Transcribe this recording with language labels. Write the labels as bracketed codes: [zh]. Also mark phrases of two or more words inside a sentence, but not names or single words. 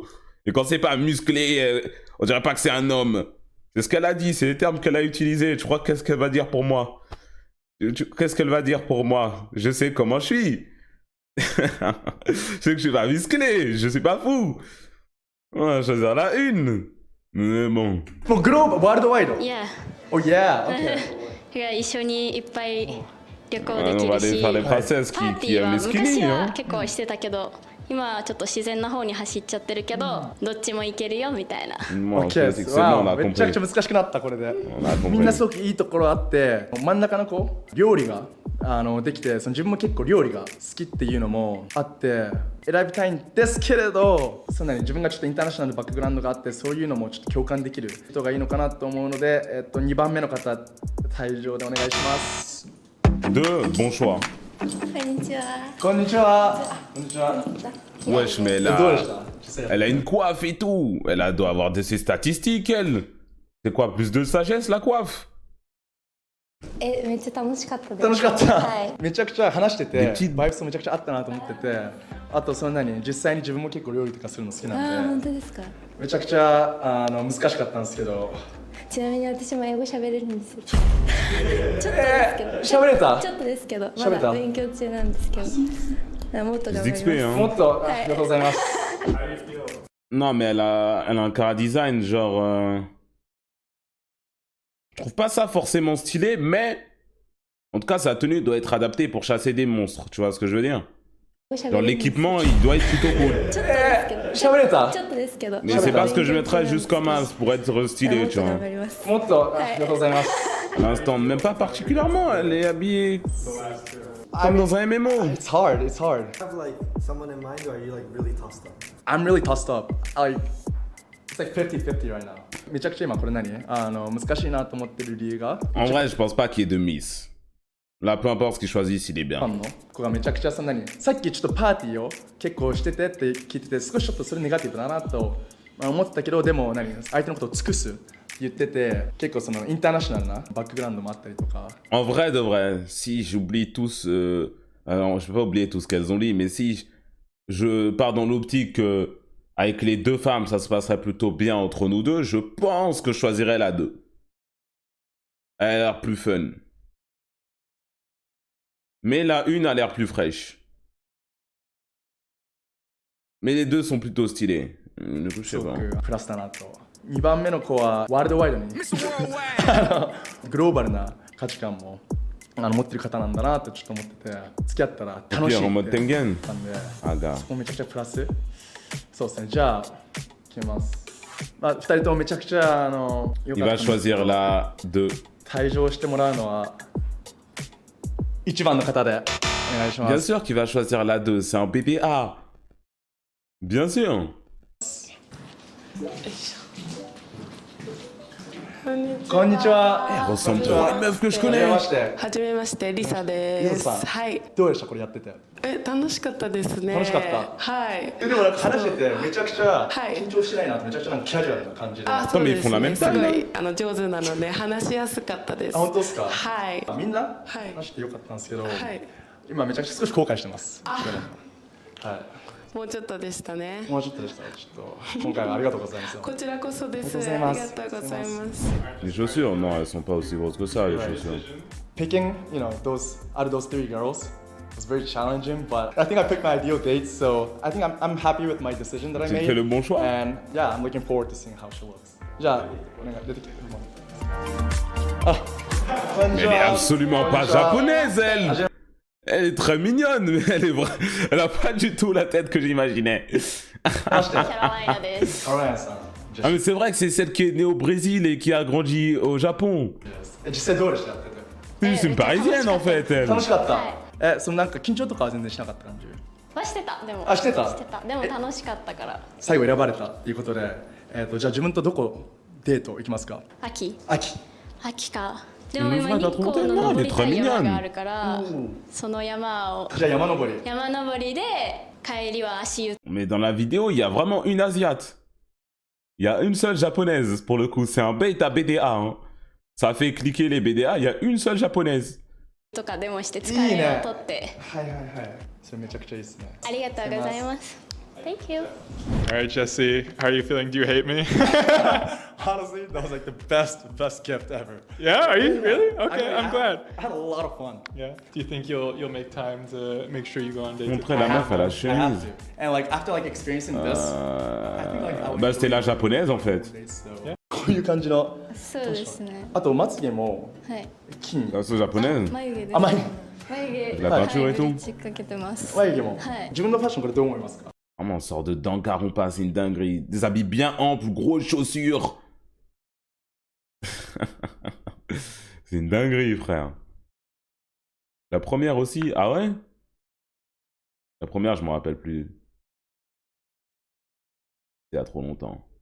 [fr] Et quand c'est pas musclé, on dirait pas que c'est un homme. C'est ce qu'elle a dit, c'est les termes qu'elle a utilisés. Tu crois qu'est-ce qu'elle va dire pour moi? Qu'est-ce qu'elle va dire pour moi? Je sais comment je suis. Je sais que je suis pas musclé, je suis pas fou. On va choisir la une. Mais bon. [ja] もうグローバルワールドワイド。いや、 [en] Oh yeah. OK [ja] が一緒にいっぱい旅行で [fr] On [ja] き [fr] va [ja] る [fr] aller [ja] し、 [fr] faire les princesses [ja] パー [fr] qui [ja] ティー [fr] aiment [ja] は [fr] les [ja] 昔 [fr] skinny. [ja] は [fr] Hein. [ja] 結構してたけど、今はちょっと自然な方に走っちゃってるけど、どっちもいけるよみたいな。 [fr] Bon, OK c'est [ja] です [fr] bon, on a [ja] めちゃく [fr] compris. [ja] ちゃ難しくなったこれで。 [fr] On a [ja] みんな [fr] compris. [ja] すごくいいところあって、真ん中の子料理ができて、その自分も結構料理が好きっていうのもあって選びたいんですけれど、そんなに自分がちょっとインターナショナルのバックグラウンドがあって、そういうのもちょっと共感できる人がいいのかなと思うので、2番目の方退場でお願いします。 [fr] Deux, bon choix. [ja] こんにちは。こんにちは。こんにちは。 [fr] Wesh, mais [ja] どうでした [fr] elle a une coiffe et tout. Doit avoir ses statistiques, elle. C'est quoi, plus de sagesse, la coiffe? [ja] めっちゃ楽しかったです。楽しかった、はい。めちゃくちゃ話しててできバイブスもめちゃくちゃあったなと思ってて、あとそんなに実際に自分も結構料理とかするの好きあなんで本当ですか。めちゃくちゃ難しかったんですけど。ちなみに私も英語喋れるんですよ。ちょっとですけど。喋れたちょっとですけど、ま喋れただ勉強中なんですけど。もっと頑張ります。 [fr] XP, hein. [ja] もっとありがとうございます。 [fr] Non, mais elle a un cara design, genre. Je trouve pas ça forcément stylé, mais. En tout cas, sa tenue doit être adaptée pour chasser des monstres, tu vois ce que je veux dire? Genre, l'équipement, il doit être plutôt cool. [ja] ちょっとですけど。喋れたちょっとですけど。 [fr] Mais c'est pas ce que je mettrais juste comme as pour être stylé, [ja] もっ [fr] tu [ja] と [fr] vois. [ja] 頑張ります。もっとありがとうございます。 [fr] À l'instant, même pas particulièrement, elle est habillée comme dans un MMO. [en] It's hard, it's hard. Have like someone in mind, or are you like really tossed up? I'm really tossed up. It's like 50-50 right now. [ja] めちゃくちゃ今これ何難しいなと思ってる理由が [fr] En vrai, je pense pas qu'il y ait de miss. Là, peu importe ce qu'ils choisissent, il est [ja] ファ [fr] bien. [ja] ンの子がめちゃくちゃそんなにさっきちょっとパーティーを結構しててって聞いてて、少しちょっとそれネガティブだなと思ってたけど、でも相手のことを尽くすって言ってて、結構そのインターナショナルなバックグラウンドもあったりとか。 [fr] En vrai de vrai, si j'oublie tous... alors, je vais pas oublier tout ce qu'elles ont dit, mais si je pars dans l'optique que avec les deux femmes, ça se passerait plutôt bien entre nous deux, je pense que je choisirais la 2. Elle a l'air plus fun. Mais la 1 a l'air plus fraîche. Mais les deux sont plutôt stylés. Du coup, je [ja] す [fr] sais [ja] ご [fr] pas. [ja] くプラスだなと。2番目の子はワールドワイドにグローバルな価値観も持ってる方なんだなってちょっと思ってて、付き合ったら楽しいって [fr] en mode [ja] 言 [fr] Tengen. [ja] ったんで、 [fr] Ah, gars. [ja] そこめちゃくちゃプラス。そうですね、じゃあ決めます。2人ともめちゃくちゃ良 [fr] Il [ja] かった [fr] va [ja] んですけど [fr] choisir la 2. [ja] 退場してもらうのは1番の方でお願いしま [fr] Bien [ja] す。 [fr] sûr qu'il va choisir la 2, c'est un PPA. Bien sûr. [ja] こんにちこんにちは。 [fr] Elle ressemble trop à une meuf que je [ja] はじめ [fr] connais. [ja] まして。はじめましてリサですリサさんはいどうでしたこれやってて。楽しかったですね楽しかったはいでもなんか話しててめちゃくちゃはい緊張してないなってめちゃくちゃなんかキャジュアルな感じで。あ、そうですフォンラメンねすごタルい上手なので話しやすかったです本当ですか。はいみんなはい話してよかったんですけど、はい今めちゃくちゃ少し後悔してます。はもうちょっとでしたねい。もうちょっとでした。ちょっと今回はありがとうございます。こちらこそですありがとうございますありがとうございます [fr] Les chaussures, non, elles sont pas aussi grosses que ça, les chaussures. [en] Picking, you know, those out of those three girls was very challenging, but I think I picked my ideal date, so I think I'm happy with my decision that I [fr] Tu [en] made. [fr] fais le bon choix. [en] And yeah, I'm looking forward to seeing how she looks. [ja] じゃあ、お願い出てきて。あ、こんに [fr] Mais [ja] ち [fr] elle est [ja] は。 [fr] absolument pas japonaise, elle. Elle est très mignonne, mais elle a pas du tout la tête que j'imaginais. [ja] キャロライナですカロライナさん。 [fr] Ah, mais c'est vrai que c'est celle qui est née au Brésil et qui a grandi au Japon. [ja] 実際どうでした？ [fr] C'est une parisienne en fait, elle. [ja] 楽しかった。はそのなんか緊張とかは全然しなかった感じ。はしてたでもあしてたでも楽しかったから最後選ばれたということで、じゃあ自分とどこデート行きますか？秋秋。かでも今日光の登りたい山があるからその山をじゃあ山登り。山登りで帰りは足湯 [fr] Mais dans la vidéo, il y a vraiment une Asiate. Il y a une seule japonaise, pour le coup. C'est un bait à BDA. Hein. Ça fait cliquer les BDA, il y a une seule japonaise. [ja] とかでもして疲れを取ってはいはいはい。それめちゃくちゃいいですね。ありがとうございます [en] Thank you All right, Jesse, how are you feeling? Do you hate me? Honestly, that was like the best gift ever. Yeah, are you really? Okay, I'm glad. I had a lot of fun. Yeah. Do you think you'll make time to make sure you go on dates? [fr] Montrer la meuf à la [en] I have [fr] chemise. [en] to. And like after like experiencing this, I think like I would [fr] Bah, c'était la japonaise en fait. [en] So, [ja] こういう感じの。そうですねあとまつげもはい金。 [fr] La sauce japonaise. [ja] 眉毛ですあ、眉眉毛 [fr] La peinture et [ja] ブリ [fr] tout. [ja] ッジかけてます眉毛も。はい自分のファッションこれどう思いますか？ [fr] Vraiment, on sort de Danganronpa, c'est une dinguerie. Des habits bien amples, grosses chaussures. C'est une dinguerie, frère. La première aussi, ah ouais? La première, je m'en rappelle plus. C'est il y a trop longtemps.